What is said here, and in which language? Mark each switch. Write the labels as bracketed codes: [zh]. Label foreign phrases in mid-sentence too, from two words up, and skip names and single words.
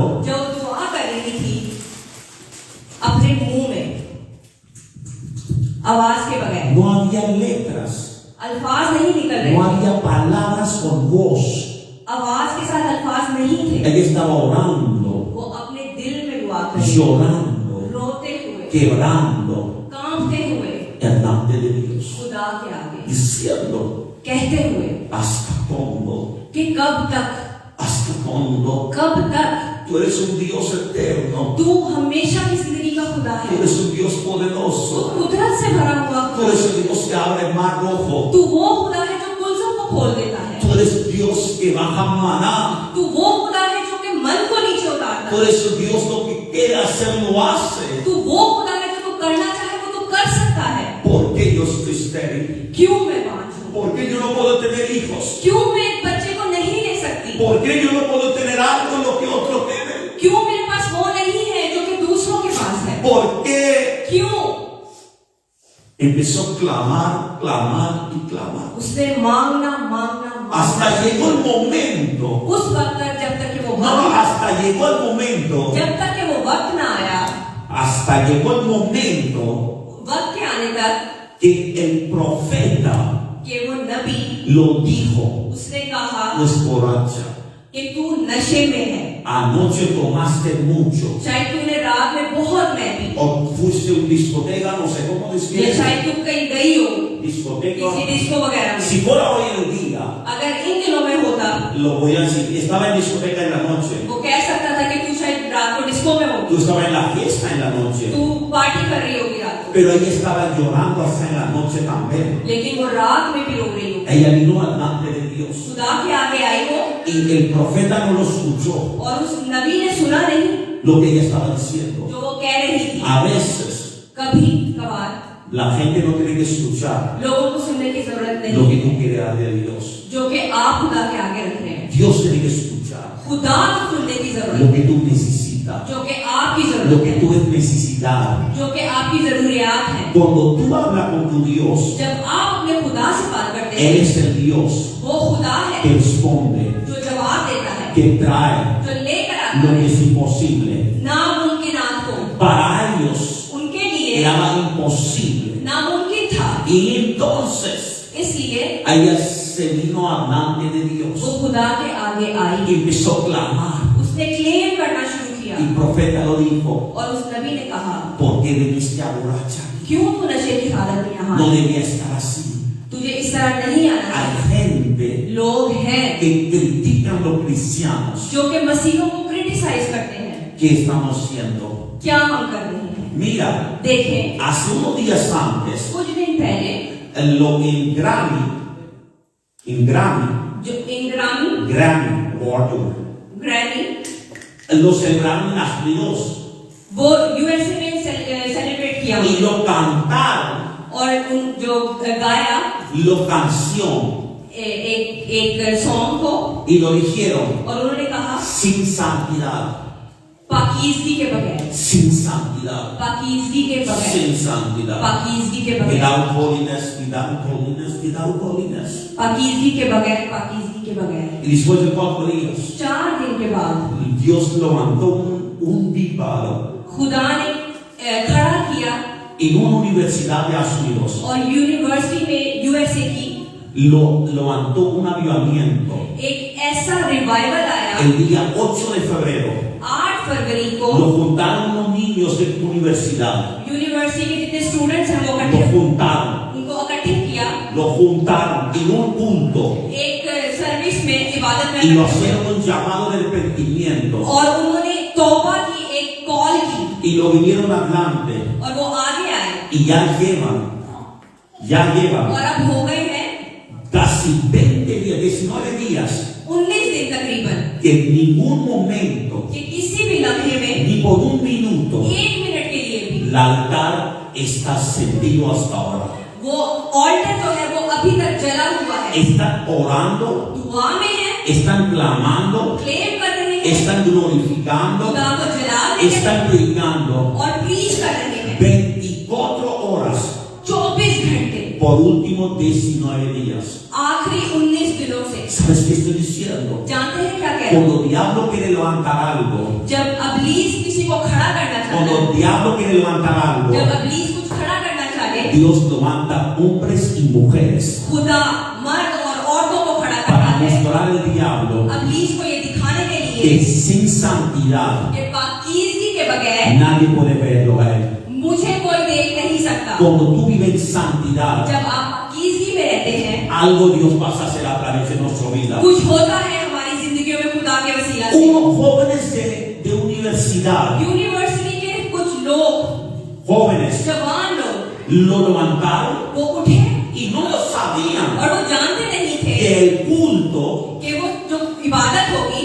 [hi] जो दुआ कर रही थी अपने मुंह में, आवाज के बगैर, [es] no había letras, [hi] अल्फाज नहीं निकल रहे, [es] no había palabras con voz. [hi] आवाज के साथ अल्फाज नहीं थे। [es] Ella estaba orando, [hi] वो अपने दिल में दुआ कर रही थी, [es] llorando, [hi] रोते हुए, [es] quebrando [hi] कांपते हुए, [es] delante de Dios, [hi] खुदा के आगे [es] diciendo, [hi] कहते हुए [es] ¿hasta cuándo? [hi] कि कब तक, [es] ¿Hasta cuándo? [hi] कब तक? [es] Tú eres un Dios eterno, [hi] तू हमेशा की जिंदगी का खुदा [es] tú [hi] है, [es] eres un Dios [hi] तू [es] poderoso, [hi] कुदरत से भरा हुआ [es] tú [hi] खुदा [es] eres [hi] है, [es] el Dios que abre el mar rojo, [hi] तू वो खुदा है जो कुल्सों को खोल देता है, [es] tú eres Dios que baja maná, [hi] तू वो खुदा है जो कि मन को नीचे उतारता [es] tú [hi] है, [es] eres un Dios lo que quiere hacer lo hace. [hi] तू वो खुदा है जो तू करना चाहे वो तू कर सकता है। [es] ¿Por qué yo estoy estéril? [hi] क्यों मैं बांझ हूँ? [es] ¿Por qué yo no puedo tener hijos? [hi] क्यों मैं एक बच्चे को नहीं ले सकती? [es] ¿Por qué yo no puedo tener algo lo que otros tienen? [hi] क्यों मेरे पास वो नहीं है जो कि दूसरों के पास है? [es] ¿Por qué? [hi] क्यों? [es] Empezó a clamar, clamar y clamar. [hi] उसने मांगना मांगना [es] Hasta [hi] मांगना, [es] llegó el momento, [hi] उस वक्त तक जब तक कि वो [es] no, [hi] वक्त, [es] hasta llegó el momento, [hi] जब तक कि वो वक्त ना आया, [es] hasta llegó el momento [hi] वक्त के आने तक [es] que el profeta [hi] कि वो नबी [es] lo dijo, [hi] उसने कहा [es] no es borracha. [hi] कि तू नशे में है, [es] Anoche tomaste mucho. [hi] शायद तूने रात में बहुत मैं पी, [es] O fuiste a un discoteca, no sé cómo [hi] या [es] describir. [hi] शायद तू कहीं गई हो [es] Discoteca. [hi] किसी डिस्को वगैरह में। [es] Si fuera hoy en día, [hi] अगर इन दिनों में होता, [es] lo voy a decir, estaba en discoteca en la noche. [hi] वो कह सकता था कि तू शायद रात को डिस्को में हो, [es] Tú estabas en la fiesta en la noche. [hi] तू पार्टी कर रही होगी रात को, [es] Pero ella estaba llorando hasta en la noche también. [hi] लेकिन वो रात में भी रो रही होगी। [es] Ella vino delante de Dios. [hi] खुदा के आगे आई हो [es] Y el profeta no lo escuchó, [hi] और उस नबी ने सुना नहीं [es] lo que ella estaba diciendo. [hi] जो वो कह रही थी। [es] A veces, [hi] कभी कभार [es] la gente no tiene que escuchar [hi] लोगों को सुनने की जरूरत [es] lo que [hi] नहीं, [es] tú quieres darle a Dios. [hi] जो कि आप खुदा के आगे रख रहे हैं। [es] Dios tiene que escuchar [hi] खुदा को सुनने की [es] lo [hi] जरूरत [es] que [hi] है, [es] tú necesitas, [hi] जो कि आपकी [es] lo [hi] जरूरत [es] que [hi] है, [es] tú necesitas. [hi] जो कि आपकी जरूरियात है। [es] Cuando tú hablas con tu Dios, [hi] जब आप अपने खुदा से बात करते [es] Él [hi] हैं, [es] es el Dios [hi] वो खुदा है [es] que responde, [hi] जो जवाब देता है, [es] que trae [hi] जो लेकर आता [es] lo que [hi] है [es] es imposible. [hi] नामुमकिनात को। [es] Para ellos [hi] उनके लिए [es] era imposible. [hi] नामुमकिन था, [es] Y entonces [hi] इसलिए [es] ella se vino delante de [hi] वो [es] Dios [hi] खुदा के आगे आई, [es] y empezó a clamar. [hi] उसने क्लेम करना शुरू किया [es] Y el profeta lo dijo, [hi] और उस नबी ने कहा, [es] ¿por qué viniste a borracha? [hi] क्यों तू नशे की हालत में यहाँ [es] No [hi] है? [es] debía estar así. [hi] तुझे इस तरह नहीं आना [es] Hay [hi] चाहिए। [es] gente [hi] लोग हैं [es] que critican a los cristianos. [hi] जो कि मसीहों को क्रिटिसाइज करते हैं। [es] ¿Qué estamos haciendo? [hi] क्या हम कर रहे हैं? [es] Mira, [hi] देखें, [es] hace unos días antes, [hi] कुछ दिन पहले [es] en Grammy, [hi] जो इंग्रामी [es] Grammy Award, [hi] ग्रैमी [es] lo celebraron las Dios [hi] वो यूएसए में सेलिब्रेट किया [es] y lo cantaron, [hi] और उन जो गाया [es] lo canción [hi] एक सॉन्ग को [es] y lo dijeron [hi] और उन्होंने कहा [es] sin santidad. [hi] पाकीज़गी के बगैर, [es] sin santidad, [hi] पाकीज़गी के बगैर, [es] sin santidad. [hi] पाकीज़गी के बगैर, [en] Without holiness, without holiness, without holiness. [hi] पाकीज़गी के बगैर, पाकीज़गी के बगैर। [es] Y después de 4 días, [hi] 4 दिन के बाद [es] Dios levantó un disparo [hi] खुदा ने खड़ा किया [es] en una universidad de Estados Unidos. [hi] और यूनिवर्सिटी में यूएसए की [es] Levantó un avivamiento [hi] एक ऐसा रिवाइवल आया। [es] el día 8 de febrero. [hi] 8 फरवरी को [es] Lo juntaron unos niños de universidad. [hi] यूनिवर्सिटी के जितने स्टूडेंट्स हैं वो [es] Lo [hi] इकट्ठे [es] juntaron. [hi] उनको इकट्ठे किया [es] Lo juntaron en un punto [hi] एक सर्विस में इबादत में [es] y lo hicieron un llamado de arrepentimiento [hi] और उन्होंने तौबा की एक कॉल की [es] y lo vinieron adelante [hi] और वो आगे आए [es] y ya llevan [hi] और अब हो गए हैं [es] casi 20 días, 19 días [hi] 19 दिन तकरीबन [es] que en ningún momento, [hi] कि किसी भी लम्हे में [es] ni por un minuto, [hi] 1 मिनट के लिए भी [es] el altar está encendido hasta ahora. [hi] वो ऑल्टर जो है वो अभी तक जला हुआ है। [es] Están orando, [hi] दुआ में है, [es] están clamando, [hi] क्लेम कर रहे हैं, [es] están glorificando, [hi] खुदा को जला रहे हैं [es] están predicando [hi] और प्रीच कर रहे हैं [es] 24 horas [hi] 24 घंटे [es] por últimos 19 días. [hi] आखिरी 19 दिनों से। [es] ¿Sabes qué estoy diciendo? [hi] जानते हैं क्या कह रहे हैं? [es] Cuando el diablo quiere levantar algo, [hi] जब अबलीस किसी को खड़ा करना चाहता [es] cuando [hi] है, [es] el diablo quiere levantar [hi] जब [es] algo, [hi] अबलीस कुछ खड़ा करना चाहे, [es] Dios levanta hombres y mujeres [hi] खुदा मर्द और औरतों को खड़ा करता [es] para [hi] है [es] mostrar al diablo [hi] अबलीस को ये दिखाने के [es] que [hi] लिए [es] sin santidad [hi] कि पाकीज़गी के बगैर [es] nadie puede verlo a él. [hi] मुझे कोई देख नहीं सकता। [es] Cuando tú vives en santidad, [hi] जब आप पाकीज़गी में रहते हैं, [es] algo Dios pasa a hacer a través de nuestra vida. [hi] कुछ होता है हमारी जिंदगियों में खुदा के वसीला से। [es] Unos jóvenes de universidad, [hi] यूनिवर्सिटी के कुछ लोग, [es] jóvenes, [hi] जवान लोग, [es] lo levantaron [hi] वो उठे [es] y no lo sabían [hi] और वो जानते नहीं थे [es] que el culto [hi] कि वो जो इबादत होगी